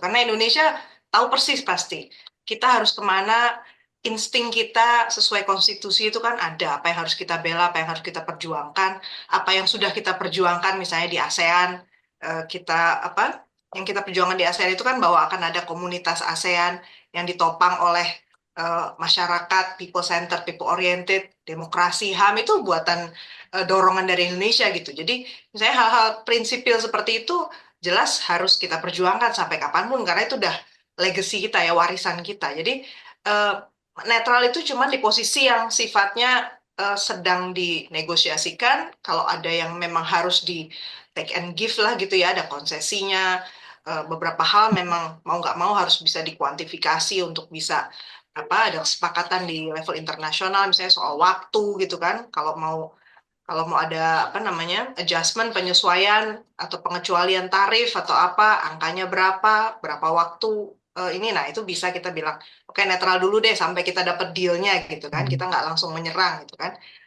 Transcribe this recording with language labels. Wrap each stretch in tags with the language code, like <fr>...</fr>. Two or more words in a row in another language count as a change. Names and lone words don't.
<id>Karena Indonesia tahu persis pasti kita harus kemana, insting kita sesuai konstitusi itu kan ada, apa yang harus kita bela, apa yang harus kita perjuangkan, apa yang sudah kita perjuangkan misalnya di ASEAN, kita apa yang kita perjuangkan di ASEAN itu kan bahwa akan ada komunitas ASEAN yang ditopang oleh masyarakat,</id> <en>people centered, people oriented,</en> <id>demokrasi, HAM itu buatan dorongan dari Indonesia gitu. Jadi misalnya hal-hal prinsipil seperti itu jelas harus kita perjuangkan sampai kapanpun karena itu udah legacy kita ya, warisan kita. Jadi eh, netral itu cuma di posisi yang sifatnya sedang dinegosiasikan. Kalau ada yang memang harus di</id> <en>take and give</en> <id>lah gitu ya, ada konsesinya. Beberapa hal memang mau nggak mau harus bisa dikuantifikasi untuk bisa apa ada kesepakatan di level internasional misalnya soal waktu gitu kan kalau mau ada apa namanya adjustment penyesuaian atau pengecualian tarif atau apa angkanya berapa waktu ini nah itu bisa kita bilang oke netral dulu deh sampai kita dapat dealnya gitu kan kita nggak langsung menyerang gitu kan</id>